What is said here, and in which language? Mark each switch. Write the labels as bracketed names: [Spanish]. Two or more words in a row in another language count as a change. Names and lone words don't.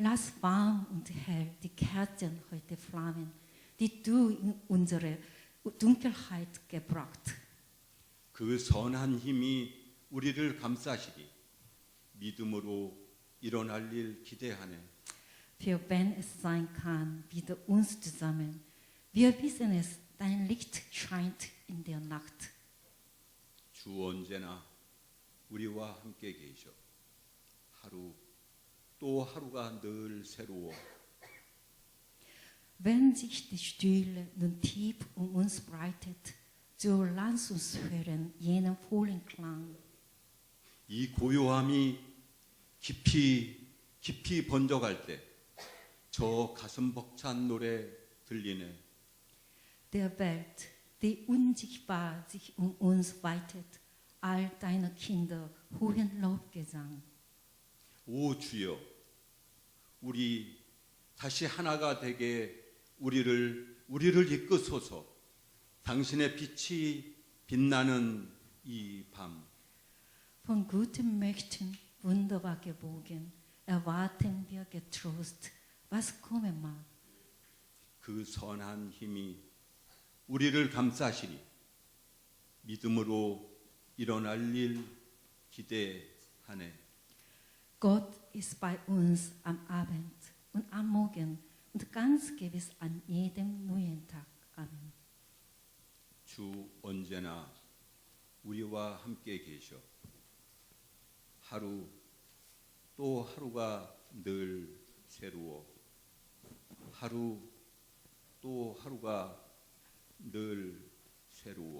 [German] Lass warm und hell die Kerzen heute flammen, die du in unsere Dunkelheit gebracht. [Korean] 그 선한 힘이 우리를 감싸시리 믿음으로 일어날 일 기대하네. [German] Für wenn es sein kann, wieder uns zusammen. Wir wissen es, dein Licht scheint in der Nacht. [Korean] 주 언제나 우리와 함께 계셔. 하루 또 하루가 늘 새로워. [German] Wenn sich die Stille nun tief um uns breitet, so lass uns hören jenen vollen Klang. [Korean] 이 고요함이 깊이 번져갈 때 저 가슴 벅찬 노래 들리네. [German] Der Welt, die unsichtbar sich um uns weitet, all deine Kinder hohen Lobgesang. [Korean] 오 주여, 우리 다시 하나가 되게 우리를 이끄소서. 당신의 빛이 빛나는 이 밤. [German] Von gutem Möchten wunderbar gebogen, erwarten wir getrost, was kommen mag. [Korean] 그 선한 힘이 우리를 감싸시리 믿음으로 일어날 일 기대하네. [German] Gott ist bei uns am Abend und am Morgen und ganz gewiss an jedem neuen Tag. Amen. [Korean] 주 언제나 우리와 함께 계셔. 하루 또 하루가 늘 새로워. 하루 또 하루가 늘 새로워.